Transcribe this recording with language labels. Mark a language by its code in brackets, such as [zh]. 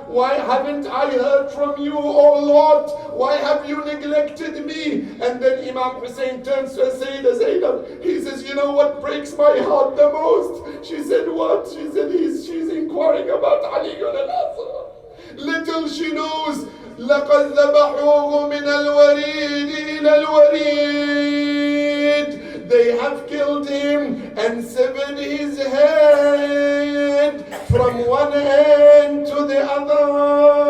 [en] Why haven't I heard from you, oh Lord? Why have you neglected me? And then Imam Hussain turns to Sayyidah Zainab. He says, you know what breaks my heart the most? She said, what? She said, she's inquiring about Ali al-Asghar. Little she knows, [ar] لَقَدْ ذَبَحُوهُ مِنَ الْوَرِيدِ إِلَى الْوَرِيدِ. [en] They have killed him and severed his head from one end to the other.